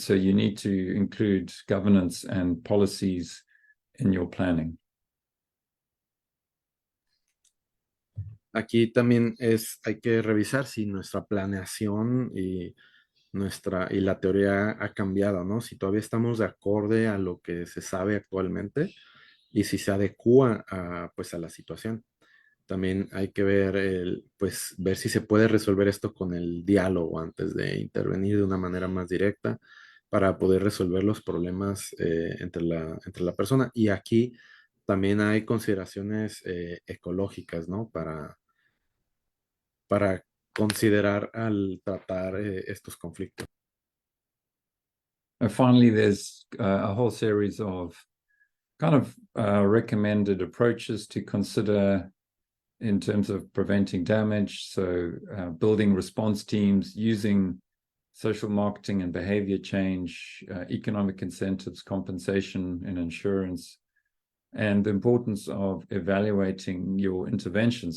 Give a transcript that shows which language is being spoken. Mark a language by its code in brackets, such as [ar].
[en] So you need to include governance and policies in your planning. [es] Aquí también hay que revisar si nuestra planeación y la teoría ha cambiado, ¿no? Si todavía estamos de acorde a lo que se sabe actualmente y si se adecúa pues a la situación. También hay que ver, pues, ver si se puede resolver esto con el diálogo antes de intervenir de una manera más directa para poder resolver los problemas entre la persona. Y aquí también hay consideraciones ecológicas, ¿no? Para considerar al tratar estos conflictos. [en] And finally, there's a whole series of kind of recommended approaches to consider in terms of preventing damage. So building response teams, using social marketing and behavior change, economic incentives, compensation and insurance, and the importance of evaluating your intervention.